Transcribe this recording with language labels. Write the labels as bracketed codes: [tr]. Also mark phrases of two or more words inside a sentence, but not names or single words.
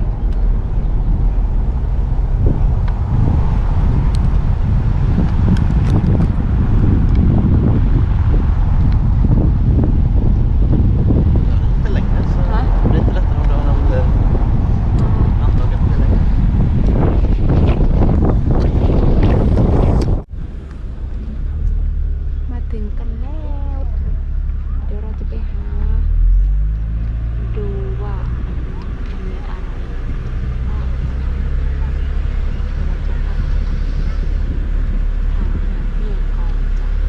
[sv] Inte längre så Va? det blir inte lättare om du använder handtaget blir längre. [th] Maถึงกันแล้วเดี๋ยวเราจะไปหาดูว่ามีอะไรบ้างเราจะพักทานอาหารเที่ยงก่อนจ้ะ